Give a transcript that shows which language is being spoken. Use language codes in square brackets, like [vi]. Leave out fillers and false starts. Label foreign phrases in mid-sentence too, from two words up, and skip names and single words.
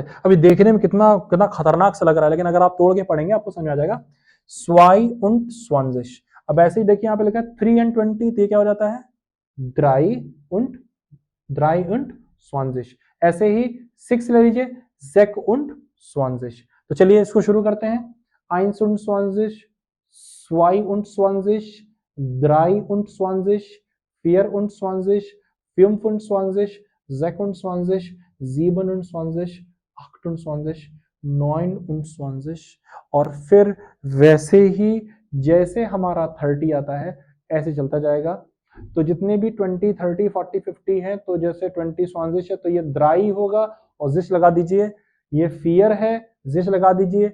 [hi] अभी देखने में कितना कितना खतरनाक सा लग रहा है, लेकिन अगर आप तोड़ के पढ़ेंगे आपको समझ आ जाएगा, [de] zwei und zwanzig. [hi] अब ऐसे ही देखिए यहाँ पे लिखा है 3 एंड 20, तो ये क्या हो जाता है, [de] drei und zwanzig. [hi] ऐसे ही 6 ले लीजिए, [de] sechs und zwanzig. [hi] तो चलिए इसको शुरू करते हैं, [de] eins und zwanzig, zwei und zwanzig, drei und zwanzig, vier und zwanzig, fünf und zwanzig, sechs und zwanzig, sieben und zwanzig, acht und zwanzig, neun und zwanzig, [hi] और फिर वैसे ही जैसे हमारा 30 आता है ऐसे चलता जाएगा। तो जितने भी 20, 30, 40, 50 है, तो जैसे 20 स्वांजिश है तो ये द्राई होगा और जिश लगा दीजिए, ये फियर है, जिश लगा दीजिए।